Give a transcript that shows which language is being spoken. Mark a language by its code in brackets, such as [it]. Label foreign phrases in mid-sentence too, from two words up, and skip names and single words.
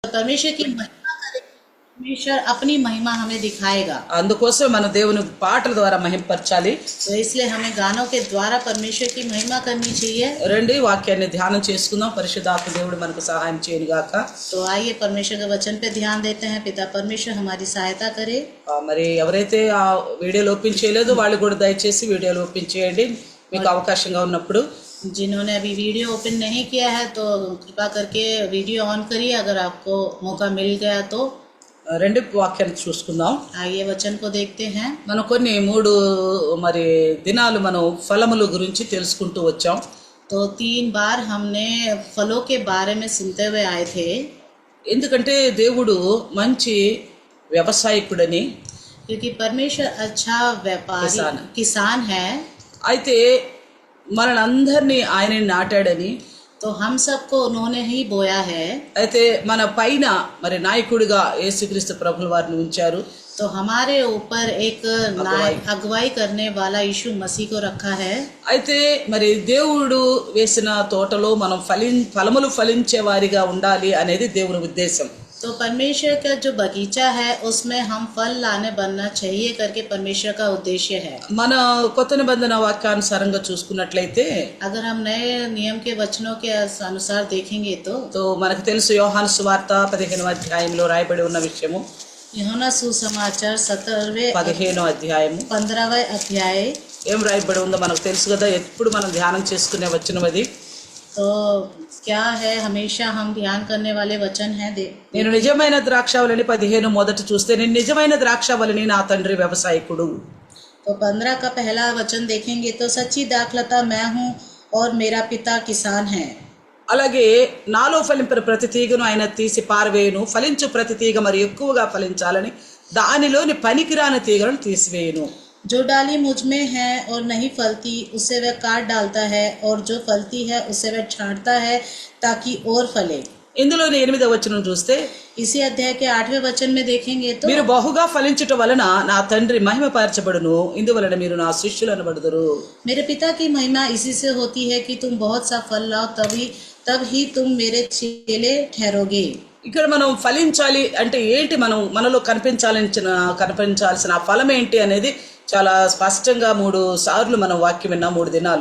[hi] परमेश्वर की महिमा करें, परमेश्वर अपनी महिमा हमें दिखाएगा। [te] అందుకోసం మన దేవుని పాటల ద్వారా మహింపరచాలి. [hi] तो इसलिए हमें गानों के द्वारा परमेश्वर की महिमा करनी चाहिए। [te] రండి వాక్యాన్ని ధ్యానం చేసుకుందాం. పరిశుద్ధాత్మ దేవుడు మనకు సహాయం చేయను గాక. [hi] तो आइए परमेश्वर के वचन पे ध्यान देते हैं। पिता परमेश्वर हमारी सहायता करे। [te] మరి ఎవరైతే ఆ వీడియోలు ఓపెన్ చేయలేదో వాళ్ళు కూడా దయచేసి వీడియోలు ఓపెన్ చేయండి మీకు అవకాశంగా ఉన్నప్పుడు. [hi] जिन्होंने अभी वीडियो ओपन नहीं किया है तो कृपा करके वीडियो ऑन करिए अगर आपको मौका मिल गया तो। [te] రెండు వాక్యాన్ని చూసుకుందాం. [hi] आइए वचन को देखते हैं। [te] మనం కొన్ని 3 మరి దినాలు మనం ఫలముల గురించి తెలుసుకుంటూ వచ్చాం. [hi] तो 3 बार हमने फलों के बारे में सुनते हुए आए थे। [te] ఎందుకంటే దేవుడు మంచి వ్యవసాయకుడని, [hi] क्योंकि परमेश्वर अच्छा व्यापारी किसान है। [te] అయితే మనలందరినీ ఆయన నాటాడని, [hi] तो हम सबको उन्होंने ही बोया है। [te] అయితే మన పైన మరి నాయకుడిగా యేసుక్రీస్తు ప్రభుల వారిని ఉంచారు. [hi] तो हमारे ऊपर एक अगुवाई करने वाला यीशु मसीह को रखा है। [te] అయితే మరి దేవుడు వేసిన తోటలో మనం ఫలములు ఫలించే వారిగా ఉండాలి అనేది దేవుని ఉద్దేశం. [hi] तो परमेश्वर का जो बगीचा है उसमें हम फल लाने बनना चाहिए करके परमेश्वर का उद्देश्य है। [te] మన కొత్త నిబంధన వాక్యానుసారంగా చూసుకున్నట్లయితే [hi] अगर हम नए नियम के वचनों के अनुसार देखेंगे तो [te] మనకు తెలుసు యోహాను సువార్త 15వ అధ్యాయంలో రాయబడి ఉన్న విషయము. [hi] यूहन्ना सुसमाचार [te] 15వ అధ్యాయము [hi] 15वें अध्याय [te] ఏం రాయబడి ఉందో మనకు తెలుసు కదా. ఎప్పుడు మనం ధ్యానం చేసుకునే వచనం అది. [hi] तो क्या है, हमेशा हम ध्यान करने वाले वचन है। [te] నేను నిజమైన ద్రాక్షావళిని 15 మొదట చూస్తే, నేను నిజమైన ద్రాక్షావళిని, నా తండ్రి వ్యవసాయకుడు. [hi] तो 15 का पहला वचन देखेंगे तो सच्ची दाखलता मैं हूँ और मेरा पिता किसान है। [te] అలాగే నాలో ఫలింపని ప్రతి తీగను ఆయన తీసి పారవేయును, ఫలించు ప్రతి తీగ మరి ఎక్కువగా ఫలించాలని దానిలోని పనికిరాని తీగలను తీసివేయును. [hi] जो डाली मुझ में है और नहीं फलती उसे वह काट डालता है, और जो फलती है उसे वह छांटता है ताकि और फले। [te] ఇందులోని 8వ వచనం చూస్తే, [hi] इसी अध्याय के 8वें वचन में देखेंगे तो [te] మీరు బహుగా ఫలించుట వలన నా తండ్రి మహిమపరచబడును, ఇందువలన మీరు నా శిష్యులు అనబడుదురు. [hi] मेरे पिता की महिमा इसी से होती है कि तुम बहुत सा फल लाओ, तब ही तुम मेरे चेले ठहरोगे। [te] ఇక్కడ మనం ఫలించాలి అంటే ఏంటి, మనలో కనిపించాల్సిన ఆ ఫలం ఏంటి అనేది చాలా స్పష్టంగా 3 సార్లు మనం వాక్యం విన్నాం 3 దినాలు.